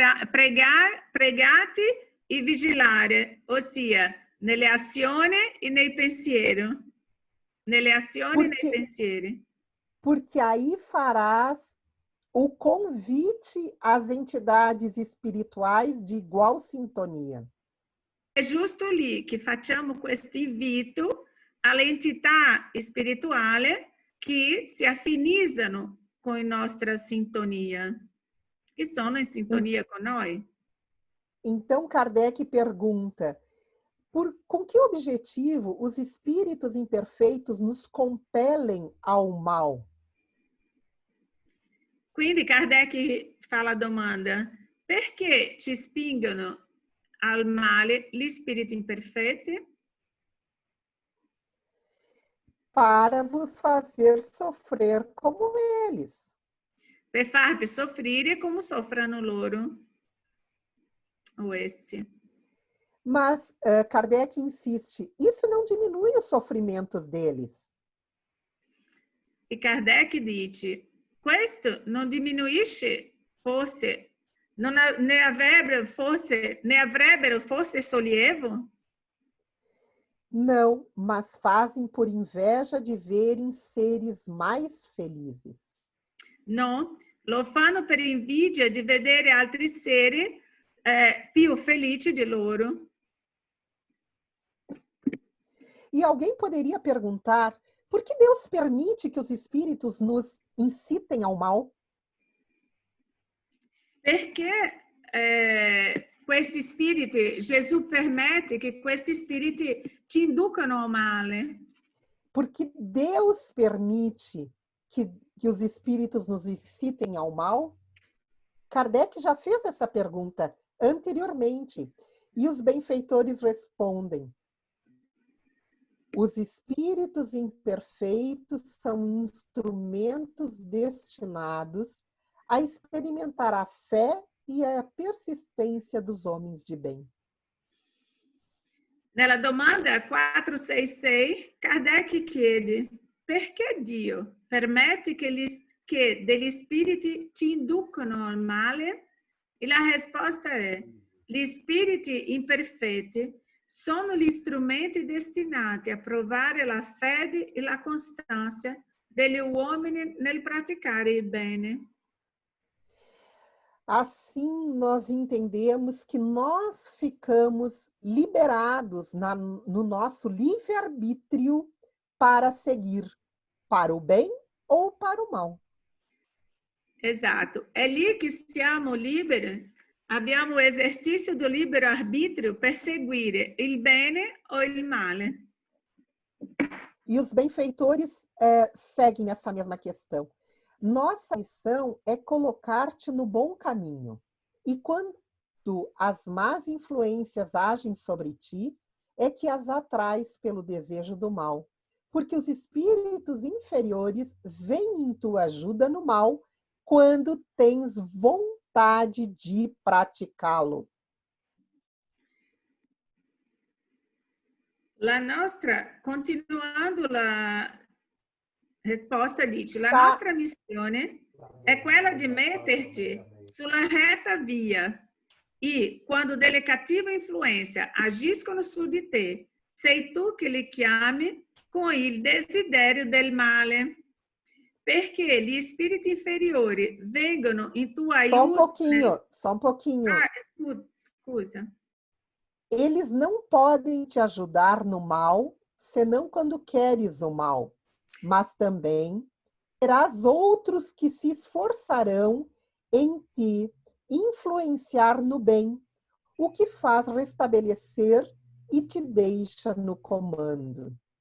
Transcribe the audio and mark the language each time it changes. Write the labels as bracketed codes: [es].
[it] Pregate e vigilare, ossia nelle azioni e nei pensieri. Nelle azioni e nei pensieri. [pt] Porque aí farás o convite às entidades espirituais de igual sintonia. [it] É justo lì che facciamo questo invito alle entità spirituali che si affinizzano com a nostra sintonia, [pt] que sono em sintonia com nós. Então, Kardec pergunta, com que objetivo os espíritos imperfeitos nos compelem ao mal? [it] Quindi Kardec fa la domanda: perché ci spingono al male gli spiriti imperfetti? [pt] Para vos fazer sofrer como eles. [it] Per farvi soffrire come soffrono loro ou essi. [pt] Mas Kardec insiste, isso não diminui os sofrimentos deles. [it] E Kardec dice: questo non diminuisce forse, ne avrebbero forse sollievo? [pt] Não, mas fazem por inveja de verem seres mais felizes. [it] No, lo fanno per invidia di vedere altri seri più felici di loro. [pt] E alguém poderia perguntar, por que Deus permite que os espíritos nos incitem ao mal? [it] Perché questi spiriti, Gesù permette che questi spiriti ci inducano ao male? [pt] Porque Deus permite que os espíritos nos incitem ao mal? Kardec já fez essa pergunta anteriormente e os benfeitores respondem: os espíritos imperfeitos são instrumentos destinados a experimentar a fé e a persistência dos homens de bem. [it] Nella domanda 466, Kardec chiede: perché Dio permette che degli spiriti ci inducano al male? E la risposta è: gli spiriti imperfetti sono gli strumenti destinati a provare la fede e la costanza degli uomini nel praticare il bene. [pt] Assim, nós entendemos que nós ficamos liberados no nosso livre-arbítrio para seguir para o bem ou para o mal. [it] Esatto, è lì che siamo liberi, abbiamo l'esercizio del libero arbitrio per seguire il bene o il male. [pt] E os benfeitores seguem essa mesma questão. Nossa missão é colocar-te no bom caminho. E quando as más influências agem sobre ti, é que as atrais pelo desejo do mal. Porque os espíritos inferiores vêm em tua ajuda no mal quando tens vontade de praticá-lo. [it] La nostra, continuando la risposta dice, la [pt] Tá. [it] nostra missione è quella di metterti sulla retta via e, quando delle cattive influenze agiscono su di te, sei tu che li chiami con il desiderio del male. Perché gli spiriti inferiori vengono in tua aiuto... [pt] Só um pouquinho. [it] Ah, scusa. [pt] Eles não podem te ajudar no mal, senão quando queres o mal. Mas também terás outros que se esforçarão em te influenciar no bem, o que faz restabelecer e te deixa no comando.